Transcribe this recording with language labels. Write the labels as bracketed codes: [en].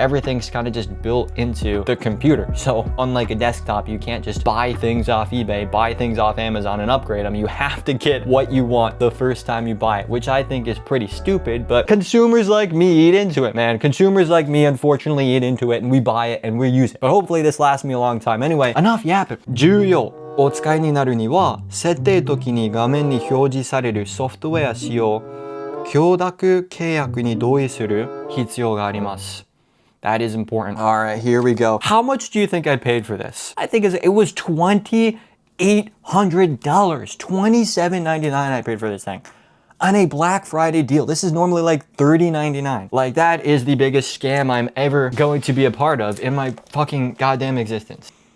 [en] Everything's kind of just built into the computer. So unlike a desktop, you can't just buy things off eBay, buy things off Amazon and upgrade them. You have to get what you want the first time you buy it, which I think is pretty stupid, but consumers like me eat into it, man. Consumers like me, unfortunately, eat into it and we buy it and we use it. But hopefully this lasts me a long time. Anyway, enough yapping. [ja] 重要 お使いになるには、設定時に画面に表示されるソフトウェア使用、許諾契約に同意する必要があります。 [en] That is important. All right, here we go. How much do you think I paid for this? I think it was $2,800. $27.99 I paid for this thing. On a Black Friday deal. This is normally like $30.99. Like, that is the biggest scam I'm ever going to be a part of in my fucking goddamn existence.